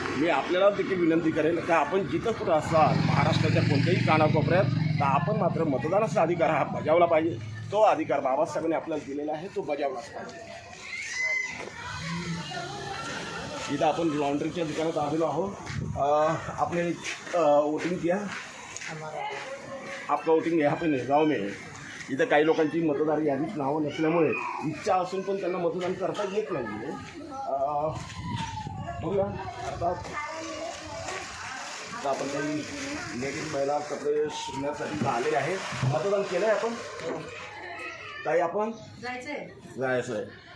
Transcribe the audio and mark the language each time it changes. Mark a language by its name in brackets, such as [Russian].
[Marathi] मी आपल्याला देखील विनंती करेन का आपण जिथं कुठं असाल महाराष्ट्राच्या कोणत्याही कानाकोपऱ्यात, तर आपण मात्र मतदानाचा अधिकार हा बजावला पाहिजे. तो अधिकार बाबासाहेबांनी आपल्याला दिलेला आहे, तो बजावलाच पाहिजे. इथं आपण लॉन्ड्रीच्या दुकानात आलेलो आहोत. [Hindi] आपने वोटिंग किया? आपका वोटिंग यहाँ पे नहीं, गाँव में है. [Marathi] इथं काही लोकांची मतदार यादीत नावं नसल्यामुळे इच्छा असून पण त्यांना मतदान करता येत नाही आहे. बघूया. अर्थात तर आपण काही लेडीज महिला कपडे शिवण्यासाठी आलेले आहे. मतदान केलं आहे आपण काही आपण जायचं आहे.